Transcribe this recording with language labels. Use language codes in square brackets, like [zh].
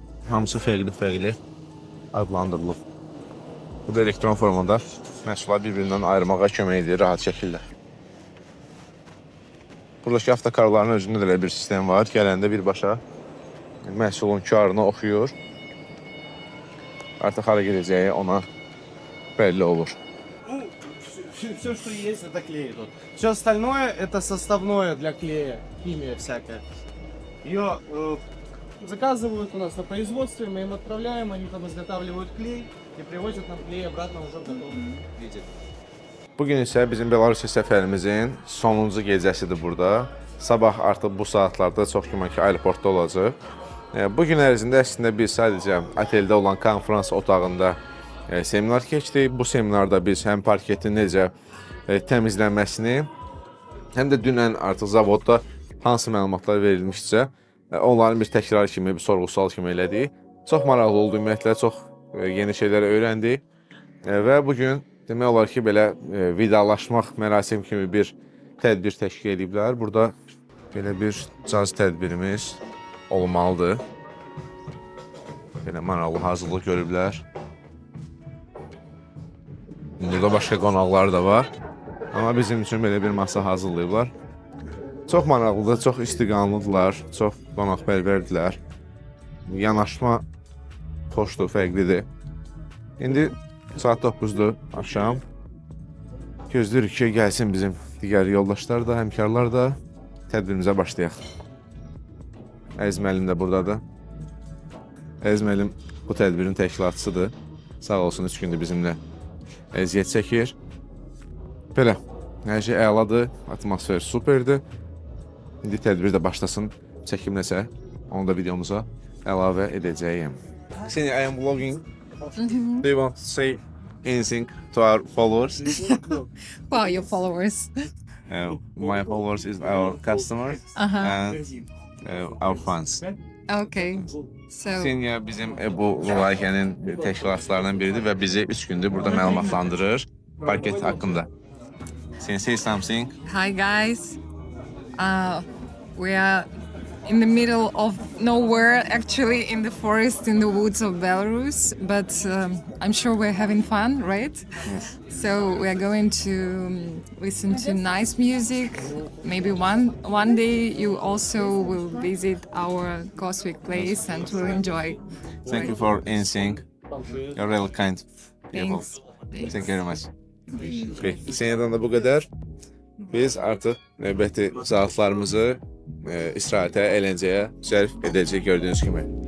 [az] Hamısı fərqli adlandırılıb. Bu da elektron formada məhsulları bir-birindən ayırmağa kömək edir rahat şəkildə. Buradakı avtokarların özündə də bir sistem var. Gələndə birbaşa məhsulun QR-ını oxuyur. Artıq hara gedəcəyi ona belli olur. [ru] Все, что есть, это клей тут. Все остальное это составное для клея, химия всякая. Ее заказывают у нас на производстве, мы им отправляем, они там изготавливают клей и привозят нам клей обратно уже в готовом виде. [az] Bugün isə bizim Belarusiya səfərimizin sonuncu gecəsidir burada. Sabah artıq bu saatlarda çox güman ki, aeroportda olacaq. Bu gün ərzində əslində biz sadəcə oteldə olan konferans otağında seminar keçdik. Bu seminarda biz həm parketin necə təmizlənməsini, həm də dünən artıq zavodda hansı məlumatlar verilmişsə, onların bir təkrar kimi, bir sorğu-sual kimi elədik. Çox maraqlı oldu ümumiyyətlə, çox yeni şeylər öyrəndik və bugün demək olar ki, belə vidalaşmaq mərasim kimi bir tədbir təşkil ediblər. Burada belə bir caz tədbirimiz olmalıdır. Belə maraqlı hazırlıq görüblər. Burada başqa qonaqlar da var. Amma bizim üçün belə bir masa hazırlayıblar. Çox maraqlıdır, çox istiqanlıdırlar, çox qonaqpərvərdirlər. Yanaşma xoşdur, fərqlidir. İndi saat 9-dur axşam. Gözləyirik ki, gəlsin bizim digər yoldaşlar da, həmkarlar da. Tədbirimizə başlayaq. Əziz müəllim də buradadır. Əziz müəllim bu tədbirin təşkilatçısıdır. Sağ olsun, 3 gündür bizimlə əziyyət çəkir. Belə, hər şey əladır, atmosfer superdir. İndi tədbir də başlasın, çəkim nəsə, onu da videomuza əlavə edəcəyim. [en] Seni, I am vlogging. Do you want to say anything to our followers? Who are your followers? My followers is our customers and our fans. Okay. So [az] Senya bizim bu layihənin təşkilatçılarından biridir və bizi 3 gündür burada məlumatlandırır parket haqqında. [en] Sen say something. hi guys. We are in the middle of nowhere, actually in the forest, in the woods of Belarus, but I'm sure we're having fun, right? Yes. So we are going to listen to nice music. Maybe one day you also will visit our Cosmic place and will enjoy. Thank you for anything. You're really kind people. Thanks. Thank you very much. Okay. [az] Senya'dan da bu qədər. Biz artıq növbəti saatlarımızı istirahətə, əyləncəyə sərf edəcək gördüyünüz kimi.